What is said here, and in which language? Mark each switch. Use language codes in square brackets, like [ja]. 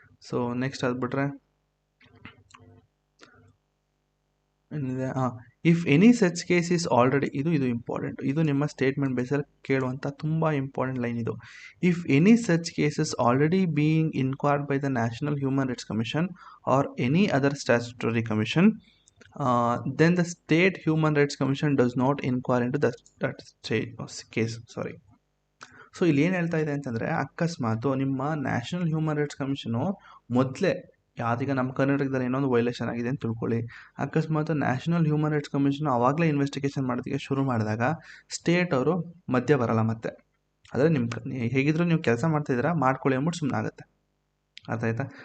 [kn] So next ಅದ್ಬಿಟ್ರೆ ಏನಿದೆ, [en] if any such case is already, [kn] ಇದು ಇಂಪಾರ್ಟೆಂಟ್, ಇದು ನಿಮ್ಮ ಸ್ಟೇಟ್ಮೆಂಟ್ ಬೇಸಲ್ಲಿ ಕೇಳುವಂಥ ತುಂಬ ಇಂಪಾರ್ಟೆಂಟ್ ಲೈನ್ ಇದು. [en] If any such cases already being inquired by the national human rights commission or any other statutory commission then the state human rights commission does not inquire into that case. Sorry. [kn] So ಇಲ್ಲಿ ಏನು ಹೇಳ್ತಾ ಇದೆ ಅಂತಂದರೆ, ಅಕಸ್ಮಾತ್ ನಿಮ್ಮ national human rights commission ಮೊದಲೇ ಯಾವ್ದೀಗ ನಮ್ಮ ಕರ್ನಾಟಕದಲ್ಲಿ ಏನೋ ಒಂದು ವೈಲೇಷನ್ ಆಗಿದೆ ಅಂತ ತಿಳ್ಕೊಳ್ಳಿ, ಅಕಸ್ಮಾತ್ ನ್ಯಾಷನಲ್ ಹ್ಯೂಮನ್ ರೈಟ್ಸ್ ಕಮಿಷನ್ ಆವಾಗಲೇ ಇನ್ವೆಸ್ಟಿಗೇಷನ್ ಮಾಡೋದಕ್ಕೆ ಶುರು ಮಾಡಿದಾಗ ಸ್ಟೇಟ್ ಅವರು ಮಧ್ಯ ಬರಲ್ಲ. ಮತ್ತೆ ಆದರೆ ಹೇಗಿದ್ರು ನೀವು ಕೆಲಸ ಮಾಡ್ತಿದ್ದೀರಾ ಮಾಡ್ಕೊಳ್ಳಿ ಅಂದ್ಬಿಟ್ಟು ಸುಮ್ಮನೆ ಆಗುತ್ತೆ. ಅರ್ಥ ಆಯ್ತಾ?